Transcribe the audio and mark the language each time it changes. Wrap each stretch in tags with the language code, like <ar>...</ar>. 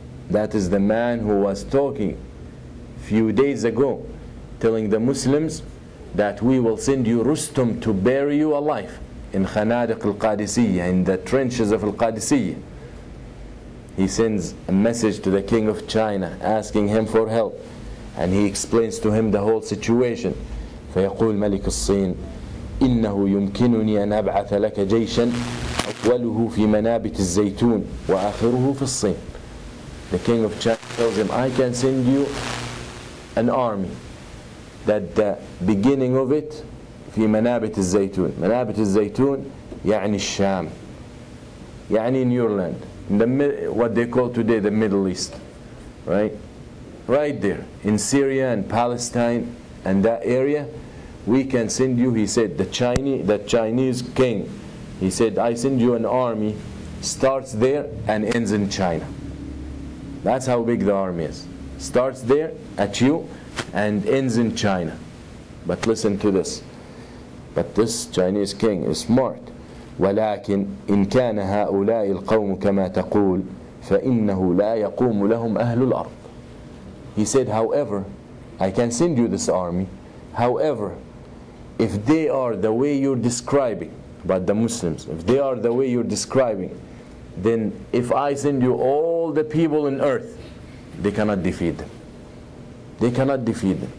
<en>That is the man who was talking a few days ago, telling the Muslims that we will send you Rustum to bury you alive in Khanadiq al-Qadisiyya, in the trenches of al-Qadisiyya. He sends a message to the king of China asking him for help, and he explains to him the whole situation.</en> <ar>فيقول ملك الصين إنه يمكنني أن أبعث لك جيشا أوله في منابت الزيتون وآخره في الصين.</ar> <en>The king of China tells him, I can send you an army that the beginning of it</en> <ar>في منابت الزيتون. منابت الزيتون يعني الشام, يعني</ar> <en>in your land, in the, what they call today the Middle East, right there in Syria and Palestine and that area. We can send you, he said, the Chinese king, he said, I send you an army, starts there and ends in China. That's how big the army is. Starts there at you and ends in China. But listen to this. But this Chinese king is smart.</en> <ar>ولكن إن كان هؤلاء القوم كما تقول فإنه لا يقوم لهم أهل الأرض.</ar> <en>He said, however, I can send you this army. However, if they are the way you're describing about the Muslims, if they are the way you're describing, then if I send you all the people on earth, they cannot defeat them. They cannot defeat them.</en>